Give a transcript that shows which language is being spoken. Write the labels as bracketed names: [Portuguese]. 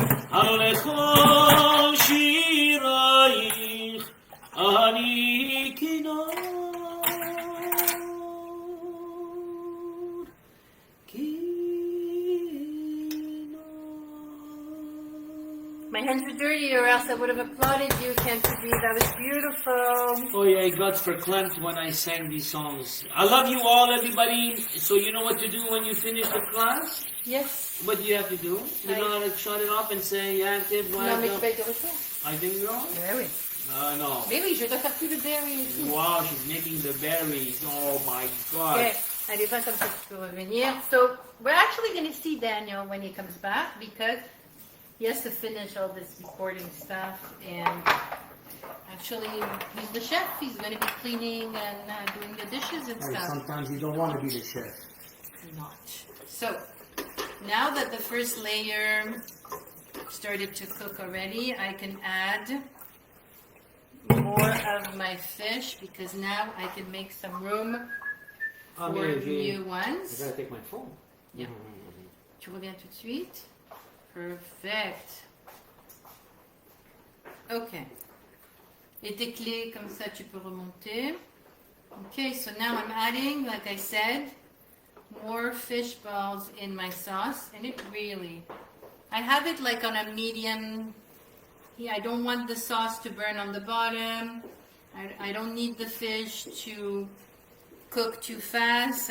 [Hebrew] על לכל שירייך אני כינור כינור [English] My hands are dirty, or else I would have applauded you, Cantor B. That was beautiful. Oh yeah, God's verklempt when I sang these songs. I love you all, everybody. So you know what to do when you finish the class? Yes. What do you have to do? You know how to shut it off and say, yeah, active, [French] Non, mais tu vas être de retour. [English] I think you're on? [French] Ben oui. [English] No. [French] Mais oui, je dois faire tout le berry ici. [English] Wow, she's making the berries. Oh my God. Okay. [French] Allez, va comme ça, tu peux revenir. [English] So, we're actually going to see Daniel when he comes back, because he has to finish all this recording stuff, and actually, he's the chef. He's going to be cleaning and doing the dishes and stuff. Sometimes you don't want to be the chef. Not. So, now that the first layer started to cook already, I can add more of my fish, because now I can make some room for new I ones. gotta take my phone. Yeah. [French] Tu reviens tout de suite? Perfect. Ok. Et tes clés, comme ça, tu peux remonter. [English] Okay, so now I'm adding, like I said, more fish balls in my sauce. And it really, I have it like on a medium. Yeah, I don't want the sauce to burn on the bottom. I don't need the fish to cook too fast.